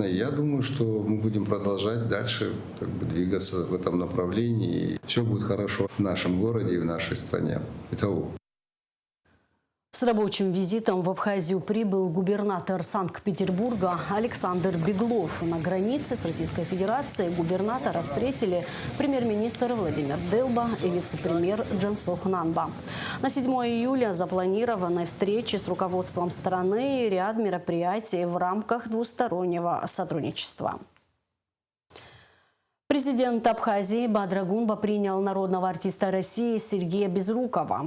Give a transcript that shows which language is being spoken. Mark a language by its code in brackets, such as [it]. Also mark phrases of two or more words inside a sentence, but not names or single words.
[ru] И я думаю, что мы будем продолжать дальше двигаться в этом направлении. И все будет хорошо в нашем городе и в нашей стране. Итого. С рабочим визитом в Абхазию прибыл губернатор Санкт-Петербурга Александр Беглов. На границе с Российской Федерацией губернатора встретили премьер-министр Владимир Делба и вице-премьер Джансох Нанба. На 7 июля запланированы встречи с руководством страны и ряд мероприятий в рамках двустороннего сотрудничества. Президент Абхазии Бадрагунба принял народного артиста России Сергея Безрукова.